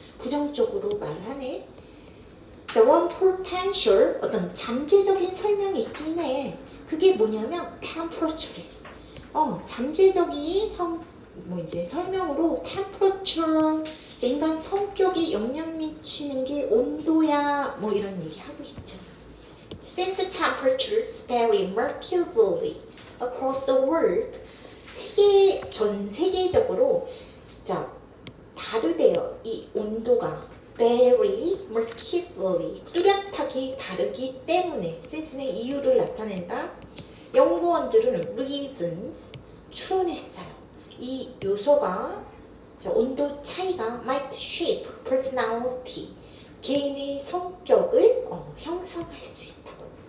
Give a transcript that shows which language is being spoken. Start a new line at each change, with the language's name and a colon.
Korean: 부정적으로 말을 하네. 자,
English: one potential
Korean: 어떤 잠재적인 설명이 있긴 해. 그게 뭐냐면 temperature래. 잠재적인 설명으로 temperature, 인간 성격이 영향 미치는 게 온도야. 뭐 이런 얘기 하고 있죠.
English: Since temperatures vary markedly across the world, 전 세계적으로 자 다르대요.
Korean: 이 온도가 very markedly 뚜렷하게 다르기 때문에 since는 이유를 나타낸다. 연구원들은 reasons 추운했어요. 이 요소가 온도 차이가
English: might shape personality,
Korean: 개인의 성격을 형성할 수 있다고.